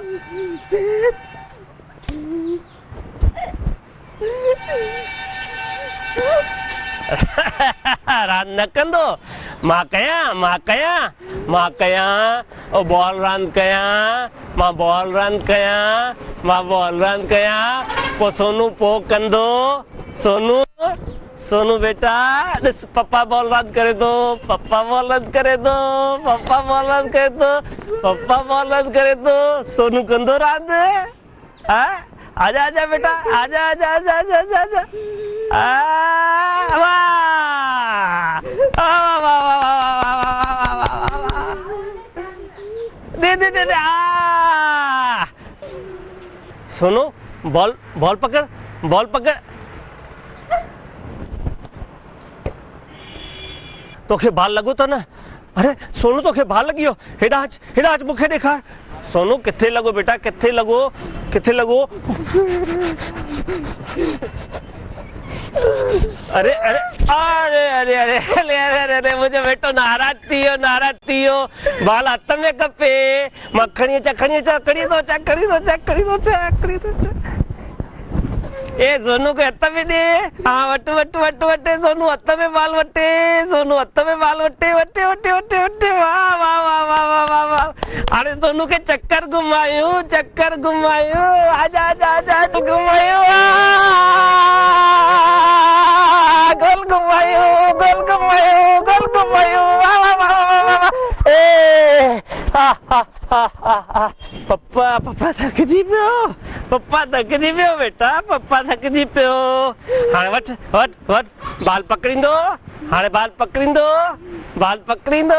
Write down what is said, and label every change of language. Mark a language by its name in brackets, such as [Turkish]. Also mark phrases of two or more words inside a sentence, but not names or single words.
[Sindhi] रांदि न कंदो, मां कयां, मां कयां, मां कयां, ओ बॉल रांदि कयां, मां बॉल रांदि कयां, मां बॉल रांदि कयां, पोइ सोनू पोइ कंदो। सोनू सोनू बेटा ॾिस पप्पा बॉल रांदि करे थो, पप्पा बॉल रांदि करे थो, पप्पा बॉल रांदि करे थो, पप्पा बॉल रांदि करे थो। सोनू कंदो रांदि। आजा आजा बेटा, आजा आजा आजा आजा आजा आजा। दे दे दे दे। सोनू बॉल बॉल पकड़, बॉल पकड़। तोखे बाल लॻो तो न? अरे सोनू तोखे बाल लॻी वियो। हेॾा अच मूंखे ॾेखार। सोनू किथे लॻो बेटा, किथे लॻो, किथे लॻो? अरे अरे अरे अरे अरे अरे अरे अरे मुंहिंजो बेटो नाराज़ थी वियो, नाराज़ थी वियो। बाल हथ में खपे। मां खणी अचां, खणी अचां, खणी थो अचां, खणी थो अचां, खणी थो अचां, खणी थो अचां। ए सोनू खे हथ में ॾे। हाँ वट वट वट वटे सोनू, हथ में बाल वटे, सोनू हथ में बाल वटे, वटे वटे वटे वटे। वाह वाह वाह वाह वाह वाह वाह। हाणे सोनू खे चक्कर घुमायूं, चक्कर घुमायूं। आजा आजा आजा घुमायूं, गोल घुमायूं, गोल घुमायूं, गोल घुमायूं। वाह वाह वाह वाह वाह। ए पप्पा पप्पा थकिजी पियो, पप्पा थकिजी पियो बेटा, पप्पा थकिजी पियो। हाणे वठ वठ वठ बाल पकड़ींदो, हाणे बाल पकड़ींदो, बाल पकड़ींदो।